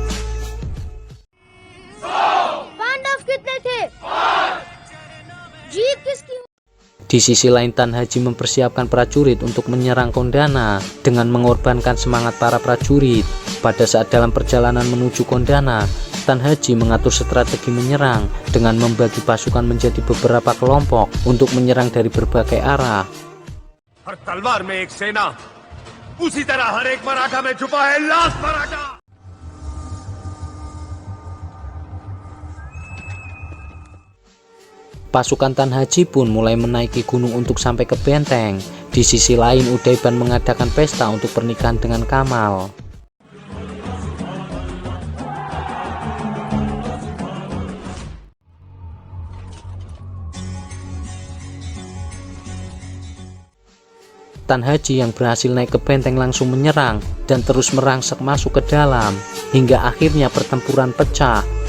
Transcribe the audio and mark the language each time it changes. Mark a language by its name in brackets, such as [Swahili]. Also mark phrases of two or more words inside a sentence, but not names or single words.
[Indonesian] Di sisi lain Tan Haji mempersiapkan prajurit untuk menyerang Kondana dengan mengorbankan semangat para prajurit. Pada saat dalam perjalanan menuju Kondana, Tan Haji mengatur strategi menyerang dengan membagi pasukan menjadi beberapa kelompok untuk menyerang dari berbagai arah. [Hindi] हर तलवार में एक सेना, उसी तरह हर एक मराठा में छुपा है लाख मराठा। [Indonesian] Pasukan Tan Haji pun mulai menaiki gunung untuk sampai ke benteng. Di sisi lain Udaiban mengadakan pesta untuk pernikahan dengan Kamal. Tan Haji yang berhasil naik ke benteng langsung menyerang dan terus merangsek masuk ke dalam hingga akhirnya pertempuran pecah.